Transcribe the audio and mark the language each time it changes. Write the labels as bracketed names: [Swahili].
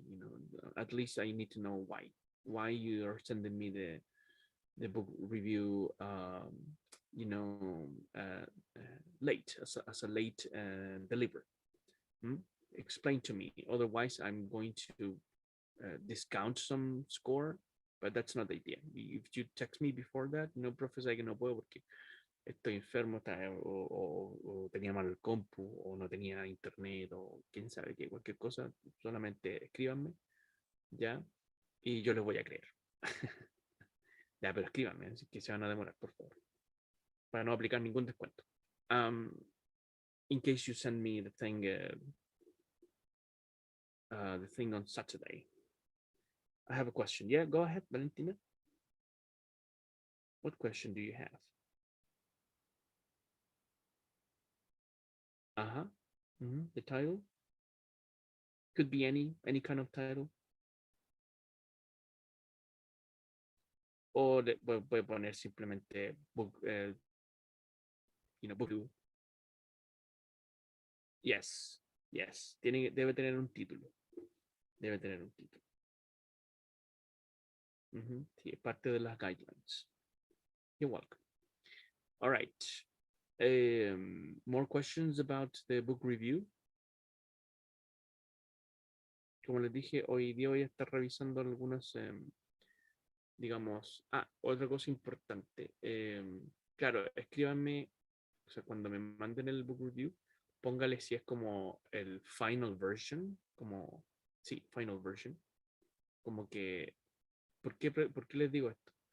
[English] You know, at least I need to know why you are sending me the book review. You know, late, as a late delivery. Hmm? Explain to me. Otherwise, I'm going to discount some score, but that's not the idea. If you text me before that, [Spanish] no, profesor, que no puedo porque estoy enfermo, o tenía mal el compu, o no tenía internet, o quién sabe qué, cualquier cosa, solamente escríbanme, ¿ya? Y yo les voy a creer. Ya, pero escríbanme, así que se van a demorar, por favor, para no aplicar ningún descuento. [English] In case you send me the thing on Saturday. I have a question. Yeah, go ahead, Valentina. What question do you have? Uh-huh. The title could be any kind of title. [Spanish] O puede poner simplemente book, book review. Yes, yes. Debe tener un título. Debe tener un título. Sí, parte de las guidelines. [English] You're welcome. All right. More questions about the book review. [Spanish] Como les dije, hoy día voy a estar revisando algunas, digamos, otra cosa importante. Claro, escríbanme, o sea, cuando me manden el book review, póngale si es como el final version, como, sí, final version, como que, ¿por qué les digo esto?